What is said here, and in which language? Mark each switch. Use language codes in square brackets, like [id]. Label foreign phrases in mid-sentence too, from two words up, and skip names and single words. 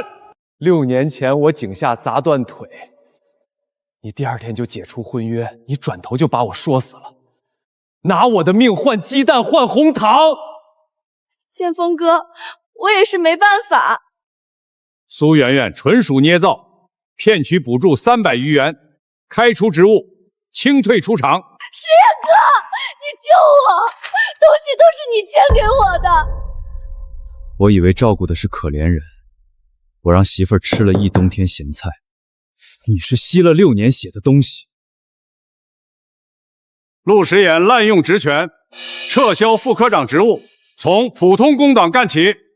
[zh] 6 年前我井下砸斷腿，你第2天就解除婚約，你轉頭就把我說死了，拿我的命換雞蛋換紅糖。建峰哥，我也是沒辦法。蘇媛媛純屬捏造，騙取補助300餘元，開除職務，清退出廠。石岩哥，你救我！东西都是你借给我的。我以为照顾的是可怜人，我让媳妇儿吃了一冬天咸菜，你是吸了6年血的东西。陆时衍滥用职权，撤销副科长职务，从普通工党干起。